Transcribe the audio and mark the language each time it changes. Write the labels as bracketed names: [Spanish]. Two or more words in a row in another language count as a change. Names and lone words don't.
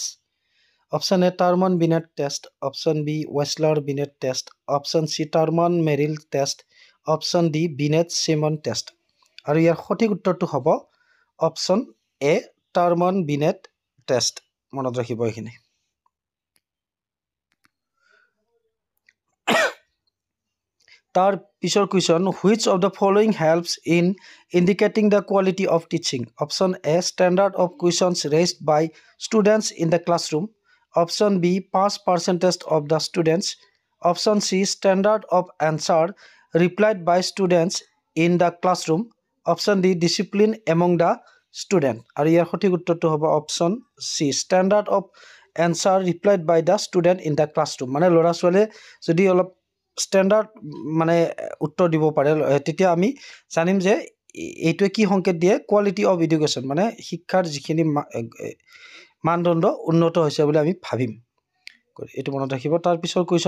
[English] Option A Terman Binet test, option B Wechsler Binet test, option C Terman Merrill test, option D Binet Simon test. [Assamese] আৰু ইয়াৰ সঠিক উত্তৰটো হ'ব [English] option A Terman Binet test. [Assamese] মনত ৰাখিব এইখিনি। তাৰ পিছৰ কুৱেশ্যন [English] which of the following helps in indicating the quality of teaching? Option A, standard of questions raised by students in the classroom. Option B, pass percentage of the students. Option C, standard of answer replied by students in the classroom. Option D, discipline among the student. [Assamese] আৰু ইয়াৰ সঠিক উত্তৰটো হ'ব [English] option C, standard of answer replied by the student in the classroom। [Assamese] মানে ল'ৰা ছোৱালীয়ে যদি অলপ ষ্টেণ্ডাৰ্ড মানে উত্তৰ দিব পাৰে তেতিয়া আমি জানিম যে এইটোৱে কি সংকেত দিয়ে [English] quality of education [Assamese] মানে শিক্ষাৰ যিখিনি মানদণ্ড উন্নত হৈছে বুলি আমি ভাবিম এইটো মনত ৰাখিব তাৰ পিছৰ